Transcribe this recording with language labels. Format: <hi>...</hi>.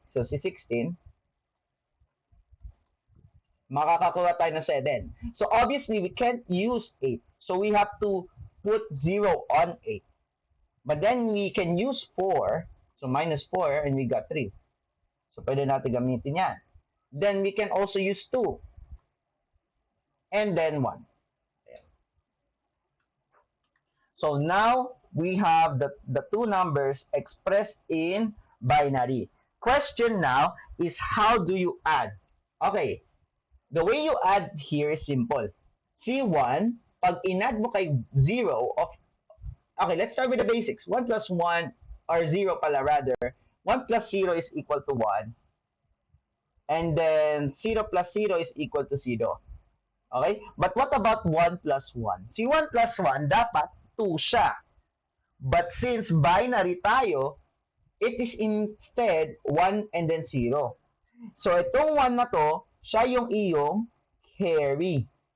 <tl>So, si 16, makakakuha tayo ng 7.</tl> <en>So, obviously, we can't use 8. So, we have to put 0 on 8. But then, we can use 4. So, minus 4, and we got 3. So,</en> <tl>pwede natin gamitin yan.</tl> <en>Then, we can also use 2. And then 1. So, now, we have the two numbers expressed in binary. Question now is how do you add? Okay. The way you add here is simple. C1,</en> <tl>pag in-add mo kay</tl> <en>0 of... Okay, let's start with the basics. 1 plus 1, or 0 pala rather. 1 plus 0 is equal to 1. And then 0 plus 0 is equal to 0. Okay? But what about 1 plus 1? Si 1 plus 1,</en> <tl>dapat 2 siya.</tl> <en>But since binary tayo, it is instead 1 and then 0.</en> <tl>So, itong 1 na to, siya yung iyong carry.</tl>